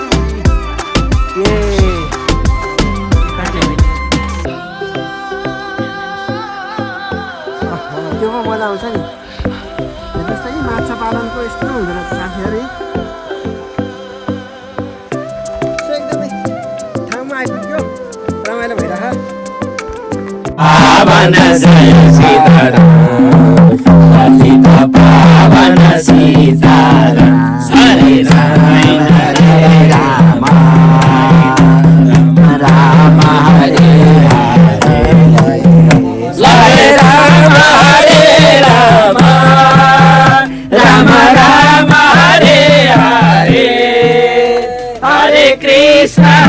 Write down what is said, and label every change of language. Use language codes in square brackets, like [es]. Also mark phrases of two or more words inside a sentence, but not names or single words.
[ne] ए त्यो पो मजा आउँछ नि। हेर्नुहोस् त कि माछा पालनको यस्तो हुँदो रहेछ साथीहरू। एकदमै ठाउँमा आइपुग्यो रमाइलो भइरहेको। [sa] पावन जय सीताराम ललित पावन सीताराम हरे राम हरे राम राम हरे हरे हरे राम हरे राम राम राम हरे हरे हरे कृष्ण